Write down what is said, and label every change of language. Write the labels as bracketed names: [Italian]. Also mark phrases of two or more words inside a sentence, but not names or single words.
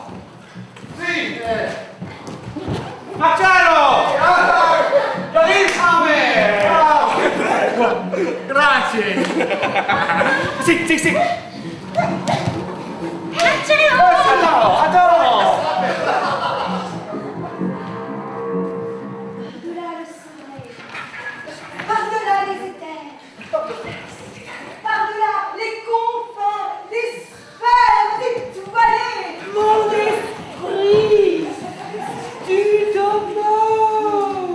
[Italian] Sì! Marcello! Infame! Grazie! Sì, sì, sì! Ciao! Adoro! [French] Par-delà le soleil, par-delà les éthers, par-delà les confins, les sphères étoilées, mon esprit, tu demeures.